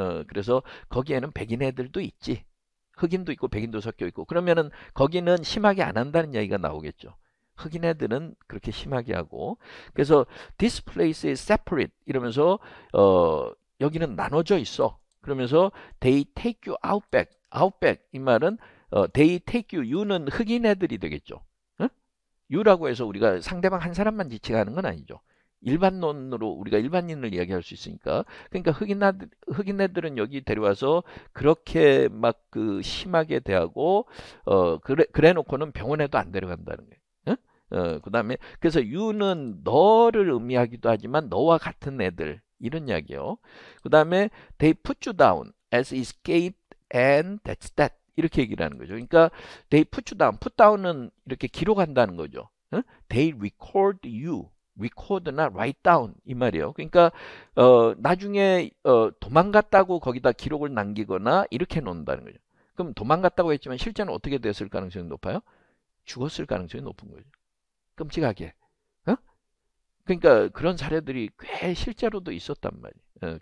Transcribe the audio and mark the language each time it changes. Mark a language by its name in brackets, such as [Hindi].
[Korean] 그래서 거기에는 백인 애들도 있지. 흑인도 있고 백인도 섞여 있고 그러면은 거기는 심하게 안 한다는 이야기가 나오겠죠. 흑인 애들은 그렇게 심하게 하고 그래서 [English] this place is separate [Korean] 이러면서 여기는 나눠져 있어. 그러면서 [English] they take you out back. [Korean] out back 이 말은 [English] they take you [Korean] you는 흑인 애들이 되겠죠. 응? you라고 해서 우리가 상대방 한 사람만 지칭하는 건 아니죠. 일반론으로 우리가 일반인을 이야기할 수 있으니까 그러니까 흑인 애들은 여기 데려와서 그렇게 막 그 심하게 대하고 그래 놓고는 병원에도 안 데려간다는 거예요. 응? 그다음에 그래서 you는 너를 의미하기도 하지만 너와 같은 애들 이런 이야기요. [English] 그다음에 they put you down as escaped and that's that [Korean] 이렇게 얘기를 하는 거죠. 그러니까 [English] they put you down, [Korean] put down은 이렇게 기록한다는 거죠. 응? [English] they record you record나 write down [Korean] 이 말이에요. 그러니까 나중에 도망갔다고 거기다 기록을 남기거나 이렇게 놓는다는 거죠. 그럼 도망갔다고 했지만 실제는 어떻게 됐을 가능성이 높아요? 죽었을 가능성이 높은 거죠. 끔찍하게. 어? 그러니까 그런 사례들이 꽤 실제로도 있었단 말이에요.